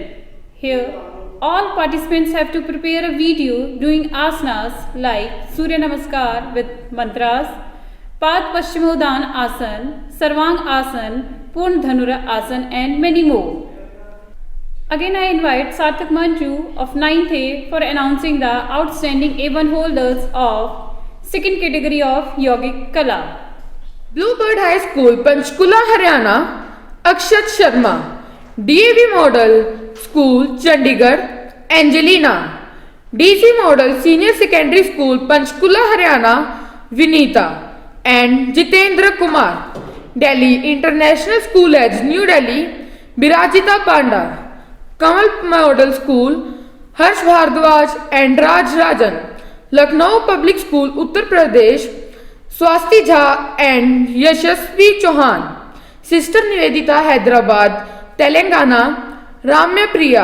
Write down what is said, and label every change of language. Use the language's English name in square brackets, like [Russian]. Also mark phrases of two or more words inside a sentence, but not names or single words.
[English] Here, all participants have to prepare a video doing asanas like Surya Namaskar with mantras, Pad Paschimodhan Asan, Sarvang Asan, Purn Dhanura Asan and many more. Again I invite Sarthak Manju of 9th A for announcing the outstanding A1 holders of second category of Yogic Kala. Bluebird High School, Panchkula, Haryana, Akshat Sharma. DAV Model School, Chandigarh, Angelina. DC Model Senior Secondary School, Panchkula, Haryana, Vinita and Jitendra Kumar. Delhi International School Edge, New Delhi, Birajita Panda. Kamal Model School, Harsh Bhardwaj and Raj Rajan. Lucknow Public School, Uttar Pradesh, Swasti Jha and Yashasvi Chauhan. Sister Nivedita, Hyderabad, Telangana, Ramya Priya.